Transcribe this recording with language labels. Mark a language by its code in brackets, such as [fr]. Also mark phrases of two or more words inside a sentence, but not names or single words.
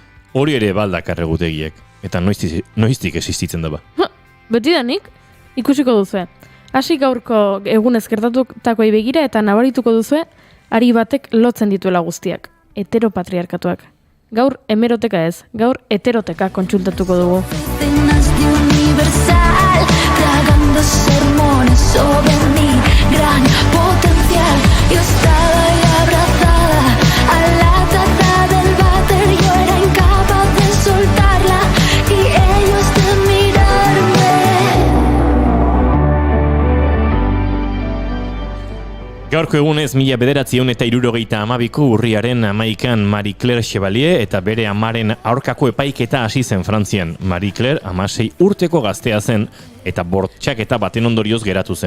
[eu] Hori ere baldakar egutegiek, eta noiztik existitzen da ba. Beti da nik, ikusiko duzue. Hasi gaurko egunez gertatutakoei begira eta nabarituko duzue, ari batek lotzen dituela guztiak. Heteropatriarkatuak. Gaur hemeroteka ez, gaur heteroteka kontsultatuko dugu. [es] Escenas de universal, tragando sermones sobre mi gran potencial. Yo estaba ahí abrazada a la taza del váter, yo era incapaz de soltarla y ellos de mirarme. [eu] Gaurko egunez 1972ko urriaren 11an Marie Claire Chevalier eta bere amaren aurkako epaiketa hasi zen Frantzian. Marie Claire 16 urteko gaztea zen eta bortxaketa baten ondorioz geratu zen.